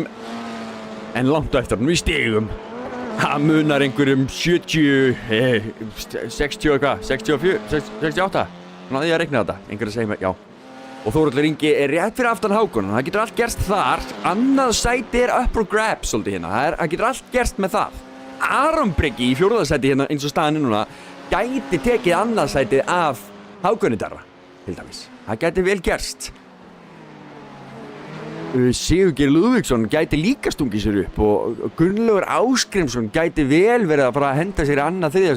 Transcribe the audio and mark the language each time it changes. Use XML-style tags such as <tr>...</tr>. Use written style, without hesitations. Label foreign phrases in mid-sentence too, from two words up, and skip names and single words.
<is>En langt á eftir hann í stigum. Það munar einhverjum 70, 60 eitthvað, 64, 68. Náði ég að reikna þetta, einhver að segja mér, já. Og Þórhallur Ingi er rétt fyrir aftan Hákon. Það getur allt gerst þar. Annað sæti er</is> <en>up for grabs</en> <is>svolítið hérna. Það getur allt gerst með það. Aron Breki í 4. sæti hérna eins og staðan núna gæti tekið annað sætið af Hákoni Darra, til dæmis. Það gæti vel gerst. Sigurgeir Lúðvíksson gæti líka stungið sér upp og Gunnlaugur Ásgrímsson gæti vel verið að fara að henda sér í annað 3.</is>